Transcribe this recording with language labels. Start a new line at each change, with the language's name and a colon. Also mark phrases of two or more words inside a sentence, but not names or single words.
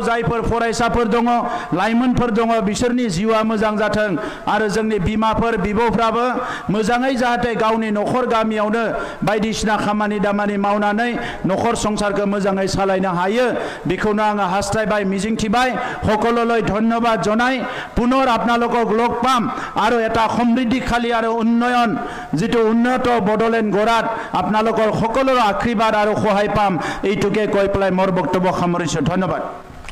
Bodo: जायफोर फरायसाफोर दङ लाइमोनफोर दङ बिसोरनि जिउआ मोजां जाथों आरो जोंनि बिमाफोर बिब'फ्राबो मोजाङै जाहाथे गावनि न'खर गामियावनो बायदिसिना खामानि दामानि मावनानै न'खर संसारखौ मोजाङै सालायनो हायो बेखौनो आङो हास्थायबाय मिजिंथिबाय
Assamese: সকললৈ ধন্যবাদ জনাই পুনৰ আপোনালোকক লগ পাম আৰু এটা সমৃদ্ধিশালী আৰু উন্নয়ন যেটো উন্নত বড়োলেণ্ড গঢ়াত আপোনালোকৰ সকলোৰে আশীৰ্বাদ আৰু সহায় পাম এইটোকে কৈ পেলাই মোৰ বক্তব্য সামৰিছোঁ ধন্যবাদ